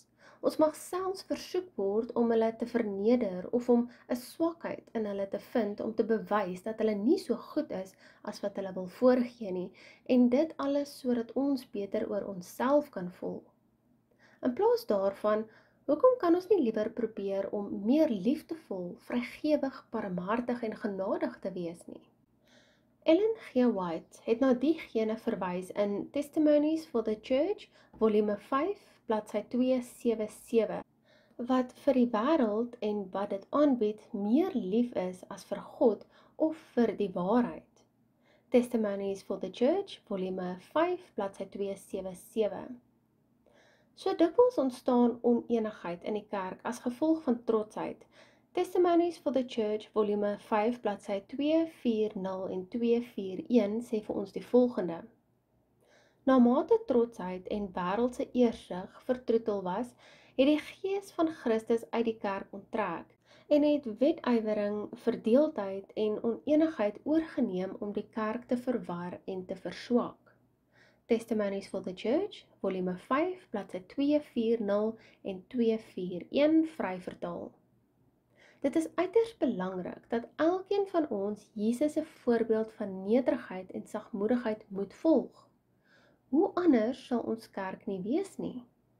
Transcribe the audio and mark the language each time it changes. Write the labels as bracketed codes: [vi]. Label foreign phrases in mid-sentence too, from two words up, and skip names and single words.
[af] Ons mag selfs versoek word om hulle te verneder of om 'n swakheid in hulle te vind om te bewys dat hulle nie so goed is as wat hulle wil voorgee nie, en dit alles sodat ons beter oor onsself kan voel. In plaas daarvan, hoekom kan ons nie liewer probeer om meer liefdevol, vrygewig, barmhartig en genadig te wees nie? Ellen G. White het na diegene verwys in Testimonies for the Church, volume 5, bladsy 277, wat vir die wêreld en wat dit aanbied meer lief is as vir God of vir die waarheid. Testimonies for the Church, volume 5, bladsy 277. So dikwels ontstaan onenigheid in die kerk as gevolg van trotsheid. Testimonies for the Church, volume 5, bladsy 240 en 241 sê vir ons die volgende. Na mate trotsheid en wêreldse eersig vertroetel was, het die gees van Christus uit die kerk onttrek en het wetywering, verdeeldheid en onenigheid oorgeneem om die kerk te verwar en te verswak. Testimonies for the Church, volume 5, bladsy 240 en 241 vry vertaal. Dit is uiters belangrik dat elkeen van ons Jesus se voorbeeld van nederigheid en sagmoedigheid moet volg. Hoe anders sal ons kerk nie wees nie?